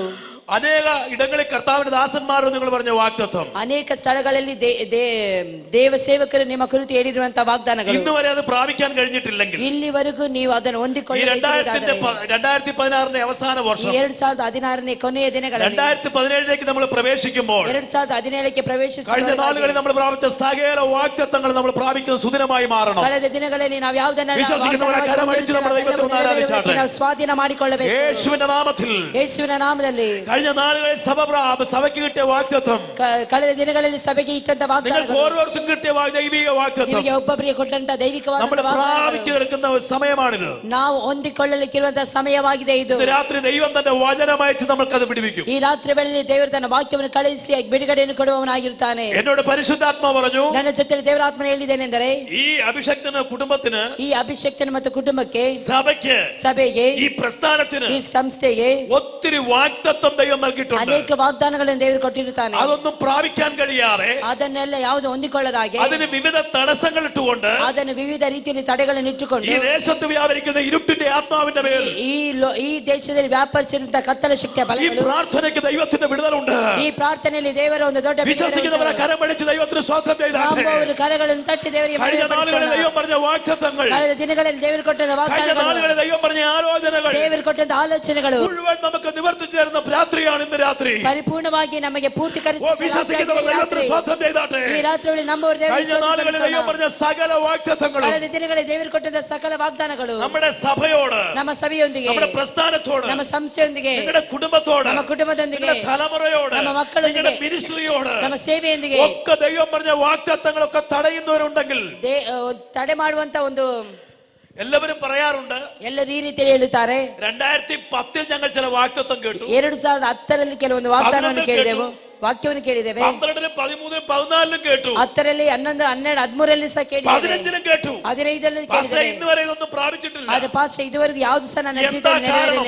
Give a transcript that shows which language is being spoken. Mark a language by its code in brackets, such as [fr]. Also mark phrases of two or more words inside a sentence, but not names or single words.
[ml] അനേക ഇടങ്ങളിൽ കർത്താവിന്റെ ദാസന്മാരോട് നിങ്ങൾ പറഞ്ഞ വാഗ്ദത്തം, [kn] ಅನೇಕ ಸ್ಥಳಗಳಲ್ಲಿ ದೇವ ಸೇವಕರು ನಿಮ್ಮ ಕುರಿತು ಹೇಳಿರುವಂತಹ ವಾಗ್ದಾನಗಳು [ml] ഇന്ന് വരെ അത് പ്രാപിക്കാൻ കഴിഞ്ഞിട്ടില്ലെങ്കിൽ, [kn] ಇಲ್ಲಿವರೆಗೂ ನೀವು ಅದನ್ನು [ml] ഈ [kn] ಹೊಂದಿಕೊಳ್ಳಬೇಕಾದರೆ [ml] 2016 അവസാന വർഷം [kn] 2016 ಕೊನೆಯ ದಿನಗಳಲ್ಲಿ [ml] 2017 നമ്മൾ പ്രവേശിക്കുമ്പോൾ [kn] 2017 ಪ್ರವೇಶಿಸುವ [ml] കഴിഞ്ഞ നാളുകളിൽ നമ്മൾ പ്രാപിച്ച സകല വാഗ്ദത്തങ്ങൾ നമ്മൾ പ്രാപിക്കുന്ന സുദിനമായി മാറണം. [kn] ಕಳೆದ ದಿನಗಳಲ್ಲಿ ನಾವು ಯಾವುದನ್ನ [ml] വിശ്വസിക്കുന്നവരെ കരമടിച്ച് നമ്മുടെ ദൈവത്തെ ഒന്ന് ആരാധിച്ചാട്ടെ. [kn] ನಾವು ಸ್ವಾಧೀನ ಮಾಡಿಕೊಳ್ಳಬೇಕು [ml] യേശുവിന്റെ നാമത്തിൽ. [kn] ಯೇಸುವಿನ ನಾಮದಲ್ಲಿ [ml] കഴിഞ്ഞ നാളുകളിൽ സഭയ്ക്ക് കിട്ടിയ വാഗ്ദത്തം, [kn] ಕಳೆದ ದಿನಗಳಲ್ಲಿ ಸಭೆಗೆ ಇಟ್ಟಂತ [ml] നിങ്ങൾക്ക് [kn] ವಾಗ್ದಾನಗಳು, [ml] ഓരോരുത്തരും കിട്ടിയ ദൈവിക വാഗ്ദത്തം [kn] ನಿಮಗೆ ಒಬ್ಬೊಬ್ಬರಿಗೆ ಕೊಟ್ಟಂತ ದೈವಿಕವಾದ [ml] നമ്മൾ പ്രാപിച്ചെടുക്കുന്ന സമയമാണിത്. [kn] ನಾವು ಹೊಂದಿಕೊಳ್ಳಲಿಕ್ಕಿರುವಂತಹ ಸಮಯವಾಗಿದೆ ಇದು. [ml] ഇന്ന് രാത്രി ദൈവം തന്റെ വചനമയച്ച് നമ്മൾക്കത് പിടിപ്പിക്കും. [kn] ಈ ರಾತ್ರಿ ವೇಳೆಯಲ್ಲಿ ದೇವರು ತನ್ನ ವಾಕ್ಯವನ್ನು ಕಳಿಸಿ ಬಿಡುಗಡೆಯನ್ನು ಕೊಡುವವನಾಗಿರುತ್ತಾನೆ. [ml] എന്നോട് പരിശുദ്ധാത്ಮ പറഞ്ഞു, [kn] ನನ್ನ ಜೊತೆ ದೇವರಾತ್ಮನ ಹೇಳಿದ್ದೇನೆಂದರೆ, [ml] ഈ അഭിഷക്തന കുടുംബത്തിന്, [kn] ಈ ಅಭಿಷೇಕ್ತನ ಮತ್ತು ಕುಟುಂಬಕ್ಕೆ, [ml] സഭയ്ക്ക്, [kn] ಸಭೆಗೆ, [ml] ഈ പ്രസ്ഥാനത്തിന് [kn] ಈ ಸಂಸ್ಥೆಗೆ [ml] ഒത്തിരി വാഗ്ദത്തം ദൈവം നൽകിയിട്ടുണ്ട്. [kn] ಅನೇಕ ವಾಗ್ದಾನಗಳನ್ನು ದೇವರು ಕೊಟ್ಟಿರುತ್ತಾನೆ. [ml] അതൊന്നും പ്രാപിക്കാൻ കഴിയാതെ, [kn] ಅದನ್ನೆಲ್ಲ ಯಾವುದು ಹೊಂದಿಕೊಳ್ಳದಾಗೆ, [ml] അതിന് വിവിധ തടസ്സങ്ങൾ ഇട്ടുകൊണ്ട്, [kn] ಅದನ್ನು ವಿವಿಧ ರೀತಿಯಲ್ಲಿ ತಡೆಗಳನ್ನು ಇಟ್ಟುಕೊಂಡು [ml] ഈ ദേശത്ത് വ്യാപരിക്കുന്ന ഇരുട്ടിന്റെ ആത്മാവിന്റെ മേൽ [kn] ಈ ದೇಶದಲ್ಲಿ ವ್ಯಾಪರಿಸಿರುವಂತಹ ಕತ್ತಲ ಶಕ್ತಿಯ [ml] ഈ [kn] ಬಲಗಳು, [ml] പ്രാർത്ഥനയ്ക്ക് ദൈവത്തിന്റെ വിടുതലുണ്ട്. [kn] ಈ ಪ್ರಾರ್ಥನೆಯಲ್ಲಿ ದೇವರ ಒಂದು ದೊಡ್ಡ [ml] വിശ്വസിക്കുന്നവരെ കരം പിടിച്ച് ദൈവത്തിന് സ്തോത്രം ചെയ്താട്ടെ. [kn] ನಂಬುವವರು ಕರಗಳನ್ನು ತಟ್ಟಿ ದೇವರಿಗೆ [ml] കഴിഞ്ഞ നാളുകളിൽ [kn] ಮಹಿಮೆಪಡಿಸೋಣ. [ml] ദൈവം പറഞ്ഞ വാഗ്ദത്തങ്ങൾ, [kn] ಕಳೆದ ದಿನಗಳಲ್ಲಿ ದೇವರು ಕೊಟ್ಟಂತ [ml] കഴിഞ്ഞ [kn] ವಾಗ್ದಾನಗಳು, [ml] നാളുകളിൽ ദൈവം പറഞ്ഞ ആലോചനകൾ [kn] ದೇವರು ಕೊಟ್ಟಂತ ಆಲೋಚನೆಗಳು [ml] മുഴുവൻ നമുക്ക് നിവർത്തിച്ചു തരുന്ന രാത്രിയാണ് ഇന്ന് രാത്രി. [kn] ಪರಿಪೂರ್ಣವಾಗಿ ನಮಗೆ [ml] വിശ്വസിക്കുന്നവർ ദൈവത്തിന് സ്തോത്രം ചെയ്താട്ടെ. [kn] ಈ ರಾತ್ರಿ ನಂಬುವವರು [ml] കഴിഞ്ഞ നാളുകളിൽ ദൈവം പറഞ്ഞ സകല വാഗ്ദത്തങ്ങളും [kn] ಕಳೆದ ದಿನಗಳಲ್ಲಿ ದೇವರು ಕೊಟ್ಟಂತ ಸಕಲ ವಾಗ್ದಾನಗಳು [ml] നമ്മുടെ സഭയോട്, [kn] ನಮ್ಮ ಸಭೆಯೊಂದಿಗೆ, [ml] നമ്മുടെ പ്രസ്ഥാനത്തോട്, [kn] ನಮ್ಮ ಸಂಸ್ಥೆಯೊಂದಿಗೆ, [ml] നിങ്ങളുടെ കുടുംബത്തോട്, [kn] ನಮ್ಮ ಕುಟುಂಬದೊಂದಿಗೆ, [ml] നിങ്ങളുടെ തലമുറയോട്, [kn] ನಮ್ಮ ಮಕ್ಕಳೊಂದಿಗೆ, [ml] നിങ്ങളുടെ മിനിസ്ട്രിയോട് [kn] ನಮ್ಮ ಸೇವೆಯೊಂದಿಗೆ [ml] ഒക്കെ ദൈവം പറഞ്ഞ വാഗ്ദത്തങ്ങളൊക്കെ തടയുന്നവരുണ്ടെങ്കിൽ, [kn] ತಡೆ ಮಾಡುವಂತ ಒಂದು [ml] എല്ലാവരും പറയാറുണ്ട്, [kn] ಎಲ್ಲರೂ ಈ ರೀತಿಯಲ್ಲಿ ಹೇಳುತ್ತಾರೆ, [ml] 2010 ഞങ്ങൾ ചില വാഗ്ദത്തം കേട്ടു, [kn] 2010 ಕೆಲವೊಂದು ವಾಗ್ದಾನವನ್ನು ಕೇಳಿದೆವು, ವಾಕ್ಯವನ್ನು ಕೇಳಿದ್ದೇವೆ, [ml] 12, 13, 14 ಕೇಟು, [kn] 10, 11, 12, 13 ಸಹ ಕೇಳಿದ್ದೇವೆ, [ml] 15 കേട്ടു, [kn] 15 [ml] പക്ഷേ [kn] ಕೇಳಿದ್ದೇವೆ. [ml] ഇന്ന് വരെ ഇതൊന്നും പ്രാപിച്ചിട്ടില്ല. [kn] ಆದ್ರೆ ಪಾಸ್ಟ್ ಇದುವರೆಗೂ ಯಾವ್ದು ಸಹ ನನ್ನ ಜೀವಿತದಲ್ಲಿ ನೆರವೇರಿಲ್ಲ.